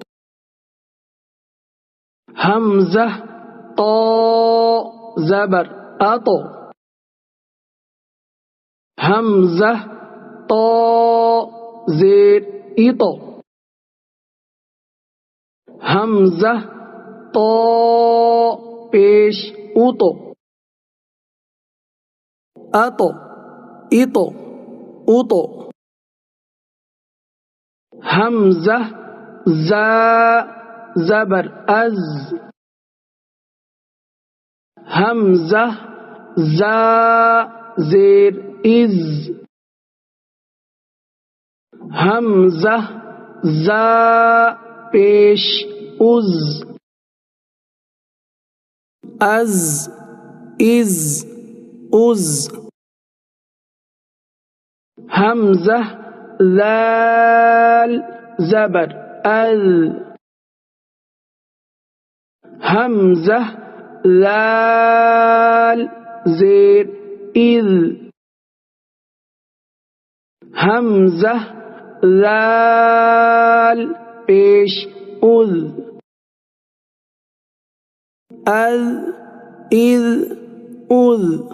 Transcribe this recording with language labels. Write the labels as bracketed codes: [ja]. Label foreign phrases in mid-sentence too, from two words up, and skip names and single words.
[ur] حمزہ طا زبر اطو، حمزہ طا زیر اطو، حمزہ طا پیش اتو، اتو اتو اتو، حمزہ زا زبر از، حمزہ زا زیر از، حمزہ زا پیش از، از از از، حمزہ ذال زبر ال، حمزہ ذال زیر اذ، حمزہ ذال پیش اذ، اذ اذ اذ،